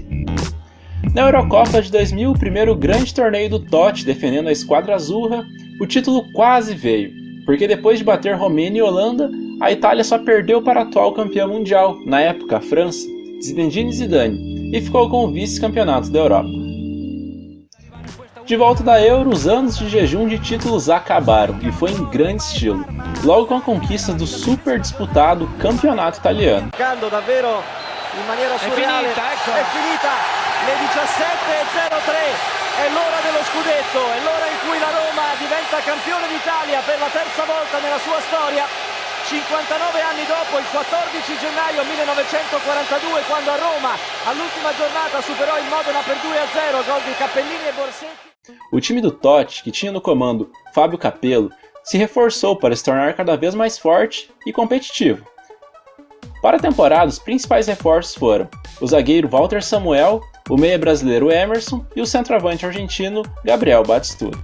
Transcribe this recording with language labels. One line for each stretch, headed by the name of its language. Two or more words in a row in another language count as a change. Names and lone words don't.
Portuguese: Na Eurocopa de 2000, o primeiro grande torneio do Totti defendendo a esquadra azzurra, o título quase veio, porque depois de bater Romênia e Holanda, a Itália só perdeu para a atual campeã mundial, na época a França, Zinedine Zidane, e ficou com o vice-campeonato da Europa. De volta da Euro, os anos de jejum de títulos acabaram, e foi em grande estilo, logo com a conquista do super disputado campeonato italiano.
Italian: Davvero in maniera surreale. È finita, le 17:03, è l'ora dello scudetto, è l'ora in cui la Roma diventa campione d'Italia per la terza volta nella sua storia. 59 anni dopo, il 14 gennaio 1942, quando a Roma, all'ultima giornata, superò il Modena per 2-0, gol di Cappellini e Borsetti.
Portuguese: O time do Totti, que tinha no comando Fábio Capello, se reforçou para se tornar cada vez mais forte e competitivo. Para a temporada, os principais reforços foram o zagueiro Walter Samuel, o meia brasileiro Emerson e o centroavante argentino Gabriel Batistuta.